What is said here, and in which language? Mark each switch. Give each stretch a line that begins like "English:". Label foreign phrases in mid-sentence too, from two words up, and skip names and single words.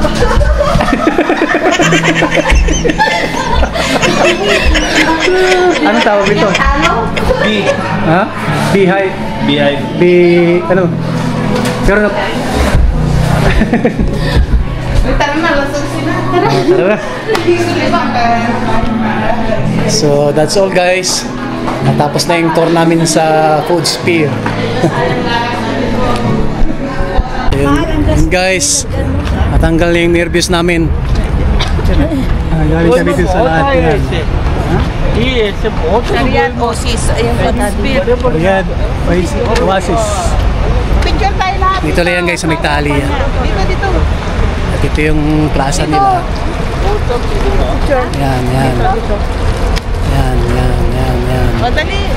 Filipino: Anong tawag ito? B. Ha? Beehive. Beehive. Ano? Pero na... Tara na, lasong sila. Tara.
English: So, that's all guys.
Filipino: Natapos na yung tour namin sa Food Sphere. Yun guys, natanggal na yung nervous namin. Galing kami din sa lahat yan.
Hindi: ये ऐसे बहुत
Filipino: Riyadh Oasis. Ayun po natin. Riyadh Oasis. Picture tayo lahat. Dito lang yan guys sa Magtali. Dito. At ito yung plaza nila. Yan. Madali.